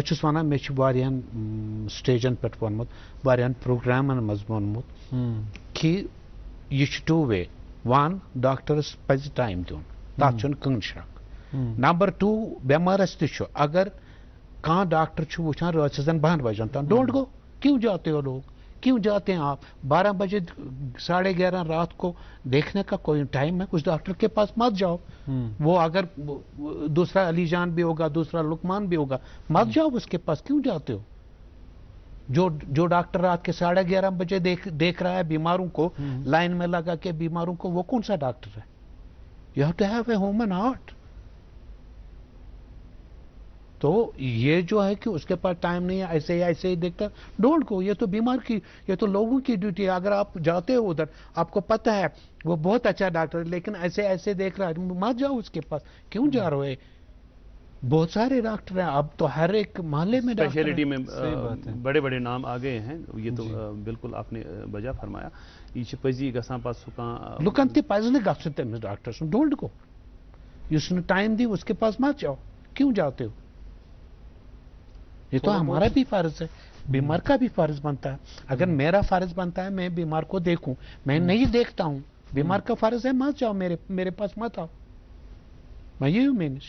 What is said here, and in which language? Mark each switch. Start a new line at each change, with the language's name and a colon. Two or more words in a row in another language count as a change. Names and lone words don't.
Kashmiri: چھُس ونان مےٚ چھُ واریاہن سٹیجن پٮ۪ٹھ ووٚنمُت واریاہن پروگرامن منٛز ووٚنمُت کہِ یہِ چھُ 2 وے 1 ڈاکٹرس پزِ ٹایم دیُن تتھ چھُنہٕ کٕہٕنۍ شک نمبر 2 بٮ۪مارس تہِ چھُ اگر کانٛہہ ڈاکٹر چھُ وٕچھان رٲژ 12 بجن تام
English: don't go
Urdu: کیوں جاتے ہو لوگ کیوں جاتے ہیں آپ 12 بجے 11:30 رات کو دیکھنے کا کوئی ٹائم ہے اس ڈاکٹر کے پاس مت جاؤ وہ اگر دوسرا علی جان بھی ہوگا دوسرا لقمان بھی ہوگا مت جاؤ اس کے پاس کیوں جاتے ہو جو ڈاکٹر رات کے 11:30 بجے دیکھ رہا ہے بیماروں کو لائن میں لگا کے بیماروں کو وہ کون سا ڈاکٹر ہے
English: you have to have a human heart
Urdu: تو یہ جو ہے کہ اس کے پاس ٹائم نہیں ہے ایسے ہی دیکھتا
English: don't go
Urdu: یہ تو بیمار کی یہ تو لوگوں کی ڈیوٹی ہے اگر آپ جاتے ہو ادھر آپ کو پتہ ہے وہ بہت اچھا ڈاکٹر ہے لیکن ایسے دیکھ رہا ہے مت جاؤ اس کے پاس کیوں جا رہے بہت سارے ڈاکٹر ہیں اب تو ہر ایک محلے میں اسپیشلٹی میں بڑے بڑے نام آ گئے ہیں یہ تو بالکل آپ نے بجا فرمایا یہ
Kashmiri: پزی گژھان پتہ سکان لکن تہ پزِ نہٕ گژھُن تٔمِس ڈاکٹر سُنٛد
English: don't go
Kashmiri: یُس نہٕ ٹائم دی
Urdu: اس کے پاس مت جاؤ کیوں جاتے ہو یہ تو ہمارا بھی فرض ہے بیمار کا بھی فرض بنتا ہے اگر میرا فرض بنتا ہے میں بیمار کو دیکھوں میں نہیں دیکھتا ہوں بیمار کا فرض ہے مت جاؤ میرے پاس مت آؤ میں یہ ہوں مینش